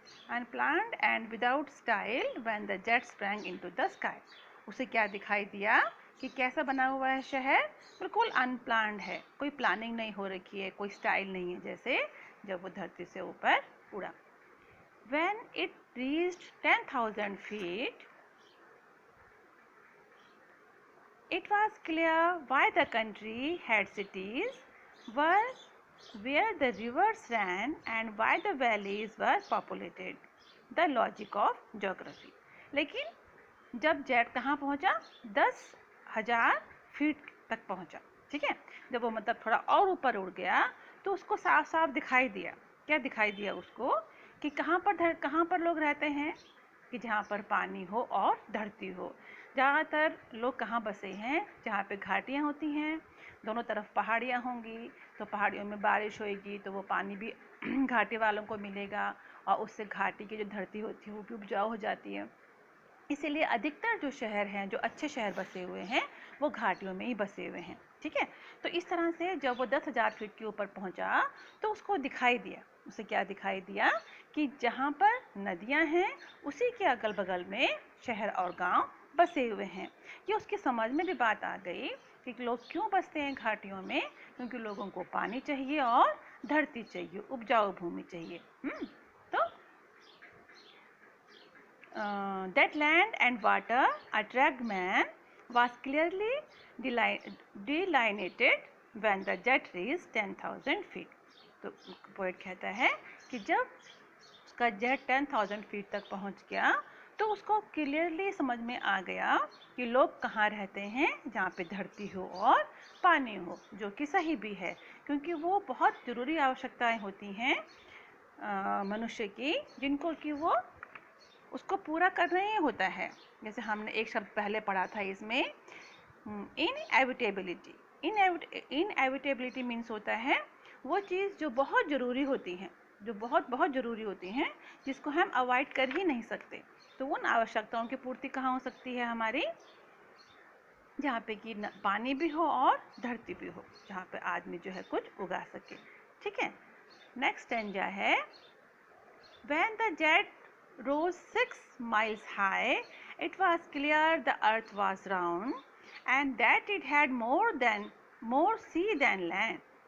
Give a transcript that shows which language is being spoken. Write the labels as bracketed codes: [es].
[en] Unplanned and without style when the jet sprang into the sky. [hi] उसे क्या दिखाई दिया कि कैसा बना हुआ है शहर, बिल्कुल अनप्लान्ड है, कोई प्लानिंग नहीं हो रखी है, कोई स्टाइल नहीं है, जैसे जब वो धरती से ऊपर उड़ा। [en] When it reached 10,000 feet, it was clear why the country had cities where the rivers ran and why the valleys were populated. The logic of geography. [hi] लेकिन जब जेट कहाँ पहुँचा, 10,000 फीट तक पहुँचा। ठीक है। जब वो मतलब थोड़ा और ऊपर उड़ गया तो उसको साफ साफ दिखाई दिया। क्या दिखाई दिया उसको कि कहाँ पर लोग रहते हैं, कि जहाँ पर पानी हो और धरती हो। ज़्यादातर लोग कहाँ बसे हैं, जहाँ पे घाटियाँ होती हैं, दोनों तरफ पहाड़ियाँ होंगी, तो पहाड़ियों में बारिश होएगी तो वो पानी भी घाटी वालों को मिलेगा और उससे घाटी की जो धरती होती है वो भी उपजाऊ हो जाती है। इसीलिए अधिकतर जो शहर हैं, जो अच्छे शहर बसे हुए हैं, वो घाटियों में ही बसे हुए हैं। ठीक है। तो इस तरह से जब वो 10,000 फीट के ऊपर पहुंचा तो उसको दिखाई दिया, उसे क्या दिखाई दिया कि जहाँ पर नदियाँ हैं उसी के अगल बगल में शहर और गांव बसे हुए हैं। ये उसकी समझ में भी बात आ गई कि लोग क्यों बसते हैं घाटियों में, क्योंकि लोगों को पानी चाहिए और धरती चाहिए, उपजाऊ भूमि चाहिए। तो [en] that land and water attract man was clearly delineated when the jet reached 10,000 feet. [hi] तो पोएट कहता है कि जब उसका जेट 10,000 फीट तक पहुंच गया तो उसको क्लियरली समझ में आ गया कि लोग कहाँ रहते हैं, जहाँ पे धरती हो और पानी हो, जो कि सही भी है, क्योंकि वो बहुत ज़रूरी आवश्यकताएं होती हैं मनुष्य की, जिनको कि वो उसको पूरा करना ही होता है। जैसे हमने एक शब्द पहले पढ़ा था इसमें, इनएविटेबिलिटी। इनएविटेबिलिटी मीन्स होता है वो चीज़ जो बहुत ज़रूरी होती हैं, जो बहुत बहुत ज़रूरी होती हैं, जिसको हम अवॉइड कर ही नहीं सकते। तो उन आवश्यकताओं की पूर्ति कहाँ हो सकती है हमारी, जहाँ पे कि पानी भी हो और धरती भी हो, जहाँ पे आदमी जो है कुछ उगा सके। ठीक है। [en] Next stanza है, When the jet rose 6 miles high, it was clear the earth was round and that it had more sea than land.